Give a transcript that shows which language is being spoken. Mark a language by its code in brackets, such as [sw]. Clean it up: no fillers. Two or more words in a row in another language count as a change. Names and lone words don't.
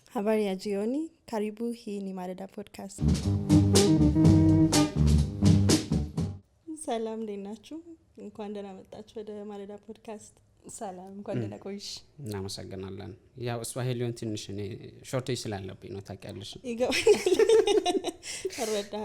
[sw] Habari ya jioni, karibu hii ni Maleda Podcast. [am] ሰላም እንደናችሁ እንኳን ደህና መጣችሁ ወደ ማለዳ ፖድካስት። ሰላም እንኳን ደህና ቆይሽ። እናመሰግናለን። ያው ስዋሂሊውን ትንሽ እኔ ሾርቴጅ ስላለብኝ ነው ታውቂያለሽ። ይገባኛል። አረዳህ